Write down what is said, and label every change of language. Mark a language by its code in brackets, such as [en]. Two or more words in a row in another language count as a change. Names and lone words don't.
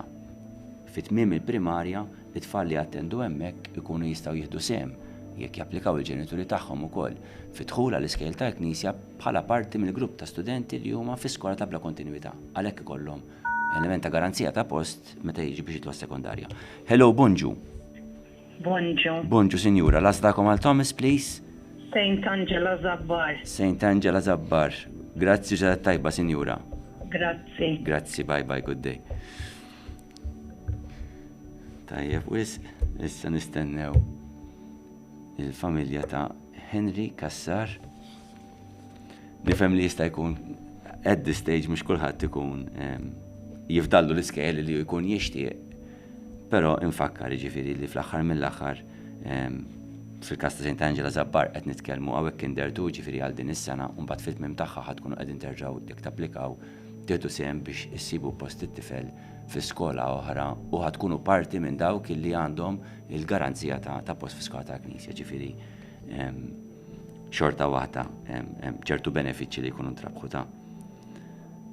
[mt] Fit-tmiem il-primarja it-tfal li attendu hemmhekk ikunu jistgħu jieħdu sehem jekk japplikaw il-ġenituri tagħhom ukoll fid-dħul għall-iskejjel tal-Knisja bħala parti mill-grupp ta' studenti li huma fi skola ta' bla kontinwità għalhekk ikollhom element ta' garanzija ta' post meta jiġi biex jitlu sekondarja. Hello, bonġu. Bonġu. Bonġu, sinjura. Lasdakom għal Thomas, please. St. Angela Zabbar. St. Angela Zabbar. Grazzi ġa tajba, sinjura. Grazzi. Grazzi, [en] bye-bye, good day. [mt] Tajjeb, issa nistennew il-familja ta' Henry Kassar. Nifhem li jista' jkun [en] at this stage [mt] mhux kulħadd ikun jifdallu l-iskejjel li jkun jixtieq. Però infakkar jiġifieri li fl-aħħar mill-aħħar fil-każ ta' St. Angela Zabbar qed nitkellmu hawnhekk kindertu jiġifieri għal din is-sena u mbagħad fit-tmiem tagħha ħadkunu qegħdin terġgħu jekk tapplikaw tieħdu sehem biex issibu post it-tifel fi skola oħra u ħadkunu parti minn dawk li għandhom il-garanzija ta' post fi skola ta' Knisja, ġifieri xorta waħda ċertu benefiċċji li jkunu ntrabħu ta'.